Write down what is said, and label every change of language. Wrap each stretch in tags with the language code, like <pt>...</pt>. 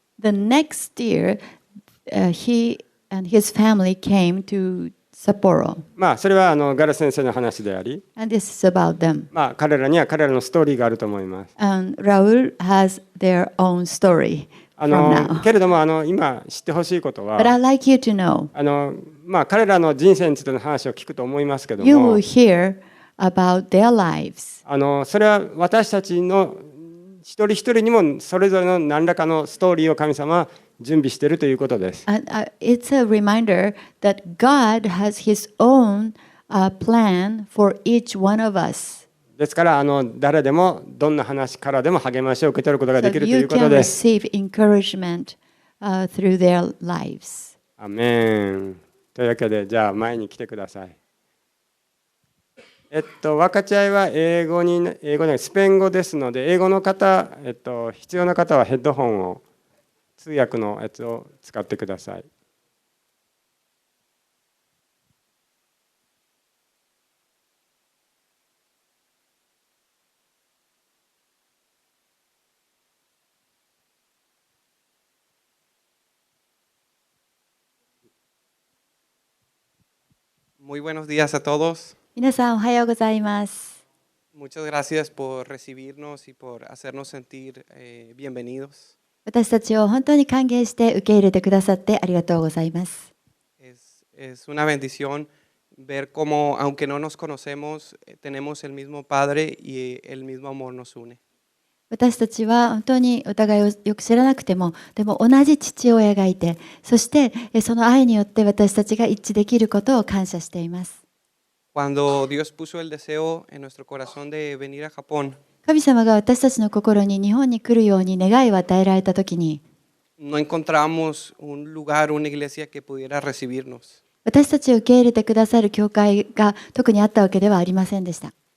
<en>The next year, he and his family came to Sapporo,</en> <ja>それはガル先生の話であり、</ja> <en>and this is about them.</en> <ja>彼らには彼らのストーリーがあると思います。</ja> <en>And Raul has their own story from now.</en> <ja>けれども今知ってほしいことは、</ja> <en>But I'd like you to know,</en> <ja>彼らの人生についての話を聞くと思いますけど</ja> <en>you</en> <ja>も</ja> <en>will hear about their lives.</en> <ja>それは私たちの一人一人にもそれぞれの何らかのストーリーを神様は準備しているということです。</ja> <en>And it's a reminder that God has His own plan for each one of us.</en> <ja>ですから誰でもどんな話からでも励ましを受け取ることが</ja> <en>So</en> <ja>できるとい</ja> <en>you</en> <ja>うこと</ja> <en>can</en> <ja>です。</ja> <en>receive encouragement through their lives.</en> <ja>アメン。というわけでじゃあ前に来てください。分かち合いは英語でスペイン語ですので、英語の方、必要な方はヘッドホンを通訳のやつを使ってください。</ja> <es>Muy buenos días a todos.</es> <ja>皆さんおはようございます。</ja> <es>Muchas gracias por recibirnos y por hacernos sentir bienvenidos.</es> <ja>私たちを本当に歓迎して受け入れてくださってありがとうございます。</ja> <es>Es una bendición ver cómo, aunque no nos conocemos, tenemos el mismo Padre y el mismo amor nos une.</es> <ja>私たちは本当にお互いをよく知らなくても、でも同じ父親がいて、そしてその愛によって私たちが一致できることを感謝しています。</ja> <es>Cuando Dios puso el deseo en nuestro corazón de venir a Japón,</es> <ja>神様が私たちの心に日本に来るように願いを与えられたときに、</ja> <es>no encontramos un lugar, una iglesia que pudiera recibirnos.</es> <ja>私たちを受け入れてくださる教会が特にあったわけではありませんでした。</ja>